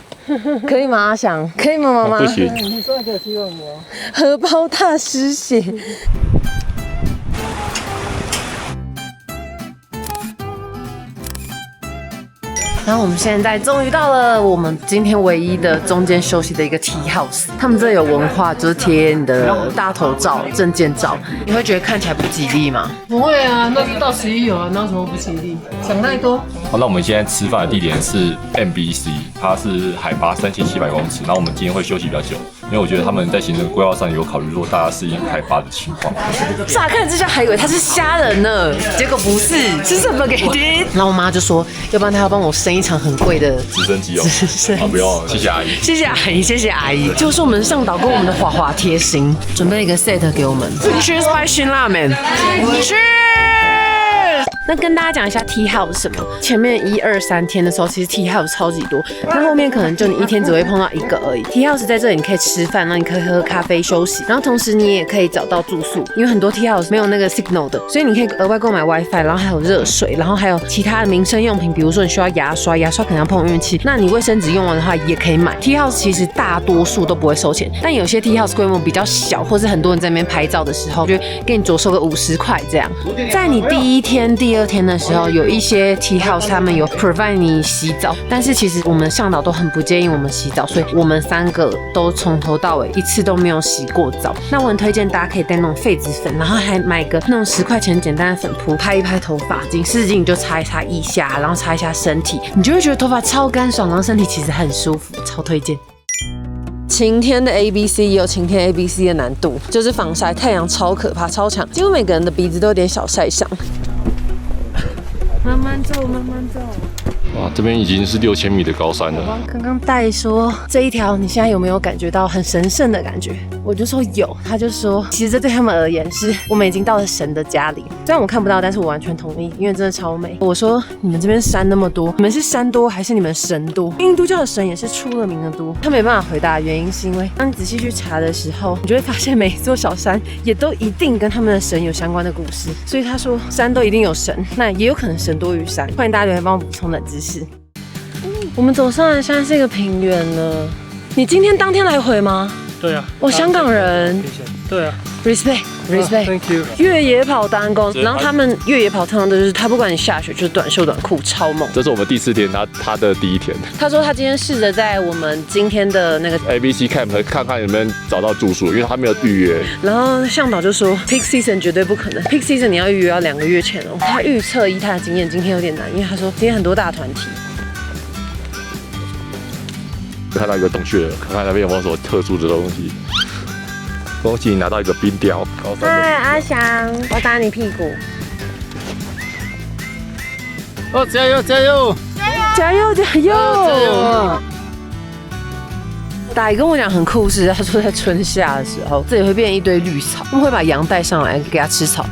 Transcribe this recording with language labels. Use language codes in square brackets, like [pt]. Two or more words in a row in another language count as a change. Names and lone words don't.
[zh] 可以嗎？阿翔，可以嗎？媽媽？不行。你說給我希望我。荷包大失血。然後我們現在終於到了我們今天唯一的中間休息的一個 [en] tea house。 [zh] 他們這有文化，就是貼你的大頭照、證件照。你會覺得看起來不吉利嗎？不會啊，那就到11有啊，哪有什麼不吉利？想太多。 好，那我們現在吃飯的地點是 MBC， 它是海拔3700公尺。然后我們今天會休息比較久，因為我覺得他們在行程規劃上有考慮說大家適應海拔的情況。乍看之下還以為他是蝦仁呢，結果不是，是什麼給的？然後我媽就說，要不然她要幫我生一場很貴的直升機哦。啊，不要，謝謝阿姨。謝謝阿姨，謝謝阿姨。就是我們向導跟我們的華華貼心，準備了一個 set 給我們。 [en] Cheers by [zh] 辛辣麵。那跟大家講一下 [en] tea house [zh] 是什麼？前面1、2、3天的時候，其實 [en] tea house [zh] 超級多，那後面可能就你一天只會碰到一個而已。 [en] tea house [zh] 在這裡你可以吃飯，然後你可以喝咖啡休息，然後同時你也可以找到住宿，因為很多 [en] tea house [zh] 沒有那個 signal 的，所以你可以額外購買 WiFi， 然後還有熱水，然後還有其他的民生用品，比如說你需要牙刷，牙刷可能要碰運氣，那你衛生紙用完的話也可以買。 [en] tea house [zh] 其實大多數都不會收錢，但有些 [en] tea house [zh] 規模比較小，或是很多人在那邊拍照的時候，就給你着收個50塊這樣。在你第一天、第二天的時候，有一些 [en] tea house [zh] 他們有 provide 你洗澡，但是其實我們向導都很不建議我們洗澡，所以我們3個都從頭到尾一次都沒有洗過澡。那我很推薦大家可以帶那種痱子粉，然後還買個那種10塊錢簡單的粉撲，拍一拍頭髮，緊濕巾你就擦一擦腋下，然後擦一下身體，你就會覺得頭髮超乾爽，然後身體其實很舒服，超推薦。晴天的 ABC 也有晴天 ABC 的難度，就是防曬，太陽超可怕，超強，幾乎每個人的鼻子都有點小曬傷。慢慢走，慢慢走。哇，這邊已經是6000米的高山了。剛剛戴說這一條，你現在有沒有感覺到很神聖的感覺？我就說有，他就說其實這對他們而言是我們已經到了神的家裡。雖然我看不到，但是我完全同意，因為真的超美。我說你們這邊山那麼多，你們是山多還是你們神多？印度教的神也是出了名的多。他沒辦法回答的原因是因為當你仔細去查的時候，你就會發現每一座小山也都一定跟他們的神有相關的故事。所以他說山都一定有神，那也有可能神多於山。歡迎大家留言幫我補充冷知識。我們走上來，現在是一個平原了。你今天當天來回嗎？對啊。我香港人。對啊。 Respect。 [en] Thank you。 [zh] 越野跑單攻，然後他們越野跑通常都是他不管你下雪就是短袖短褲超猛。這是我們第4天，他的第1天。他說他今天試着在我們今天的那個 ABC Camp 看看有沒有找到住宿，因為他沒有預約。然後向導就說 [en] Peak Season [zh] 絕對不可能 ， [en] Peak Season [zh] 你要預約要2個月前哦。他預測以他的經驗，今天有點難，因為他說今天很多大團體。看到一個洞穴了，看看那邊有沒有什麼特殊的東西。恭喜你拿到一個冰雕，高山。嗨，阿翔，我打你屁股。哦，加油加油！加油加油！大姨跟我講很酷是，他說在春夏的時候，這裡會變一堆綠草，他們會把羊帶上來給它吃草。